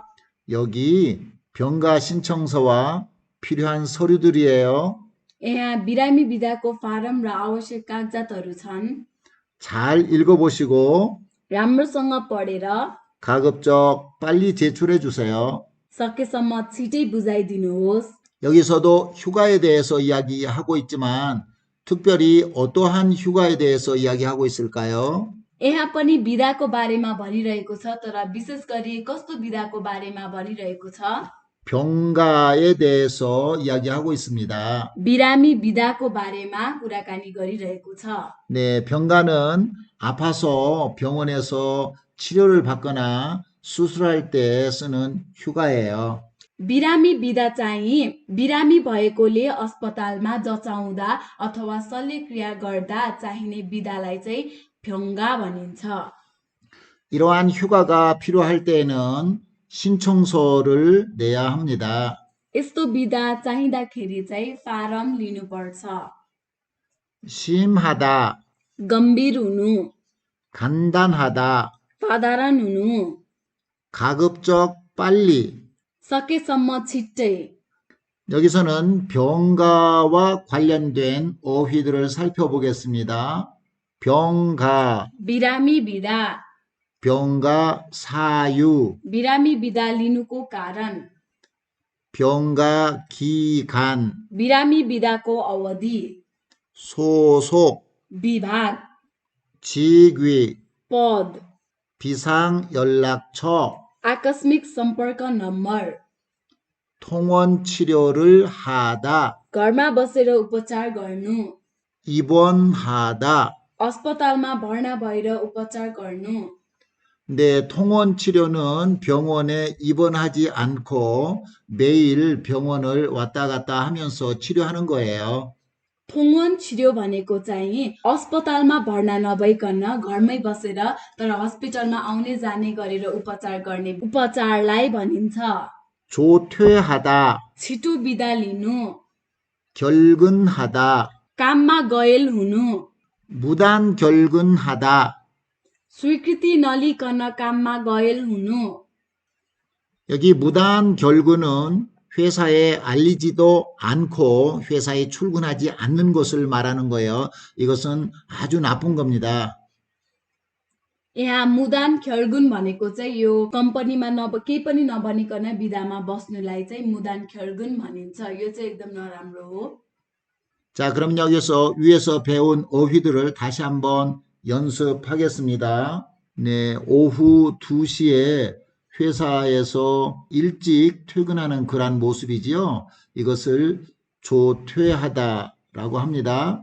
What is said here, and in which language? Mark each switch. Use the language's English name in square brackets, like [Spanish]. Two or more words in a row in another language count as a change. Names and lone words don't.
[Korean] 여기 병가 신청서와 필요한 서류들이에요. [Nepali] यहाँ बिरामी बिदाको फारम र आवश्यक कागजातहरू छन्। [Korean] 잘 읽어보시고 [Nepali] राम्रोसँग पढेर [Korean] 가급적 빨리 제출해 주세요. [Nepali] सकेसम्म छिटै बुझाइदिनुहोस्। [Korean] 여기서도 휴가에 대해서 이야기하고 있지만 특별히 어떠한 휴가에 대해서 이야기하고 있을까요? [Nepali] यहाँ पनि बिदाको बारेमा भनिरहेको छ, तर विशेष गरी कस्तो बिदाको बारेमा भनिरहेको छ? [Korean] 병가에 대해서 이야기하고 있습니다. [Nepali] बिरामी बिदाको बारेमा कुराकानी गरिरहेको छ। [Korean] 네, 병가는 아파서 병원에서 치료를 받거나 수술할 때 쓰는 휴가예요. [Nepali] बिरामी बिदा चाहिँ बिरामी भएकोले अस्पतालमा जचाउँदा अथवा शल्यक्रिया गर्दा चाहिने बिदालाई चाहिँ फ्योङ्गा भनिन्छ। [Korean] 이러한 휴가가 필요할 때에는 신청서를 내야 합니다. [Nepali] यस्तो बिदा चाहिँदाखेरि चाहिँ फारम लिनुपर्छ। [Korean] 심하다, [Nepali] गम्भीर हुनु, [Korean] 간단하다, [Nepali] साधारण हुनु, [Korean] 가급적 빨리. [Nepali] सकेसम्म छिट्टै। [Korean] 여기서는 병가와 관련된 어휘들을 살펴보겠습니다. 병가, [Nepali] बिरामी बिदा, [Korean] 병가 사유, [Nepali] बिरामी बिदा लिनुको कारण, [Korean] 병가 기간, [Nepali] बिरामी बिदाको अवधि, [Korean] 소속, [Nepali] विभाग, [Korean] 직위, [Nepali] पद, [Korean] 비상연락처, [Nepali] आकस्मिक सम्पर्क नम्बर, [Korean] 통원 치료를 하다, [Nepali] घरमा बसेर उपचार गर्नु, [Korean] 입원하다. [Nepali] अस्पतालमा भर्ना भएर उपचार गर्नु। [Korean] 네, 통원 치료는 병원에 입원하지 않고 매일 병원을 왔다 갔다 하면서 치료하는 거예요. 통원 치료 [Nepali] भनेको चाहिँ अस्पतालमा भर्ना नभइकन घरमै बसेर तर हस्पिटलमा आउने जाने गरेर उपचार गर्ने उपचारलाई भनिन्छ। [Korean] 조퇴하다, [Nepali] छिटो बिदा लिनु, [Korean] 결근하다, [Nepali] काममा गएल हुनु, [Korean] 무단 결근하다. [Nepali] स्वीकृति नलिकन काममा गएल हुनु। [Korean] 여기 무단 결근은 회사에 알리지도 않고 회사에 출근하지 않는 것을 말하는 거예요. 이것은 아주 나쁜 겁니다. [Nepali] यहाँ [Korean] 무단 결근 [Nepali] भनेको चाहिँ यो कम्पनीमा केही पनि नभनिकन बिदामा बस्नुलाई चाहिँ [Korean] 무단 결근 [Nepali] भनिन्छ। यो चाहिँ एकदम नराम्रो हो। [Korean] 자, 그럼 여기서 위에서 배운 어휘들을 다시 한번 연습하겠습니다. 네, 오후 2시에 회사에서 일찍 퇴근하는 그런 모습이지요. 이것을 조퇴하다라고 합니다.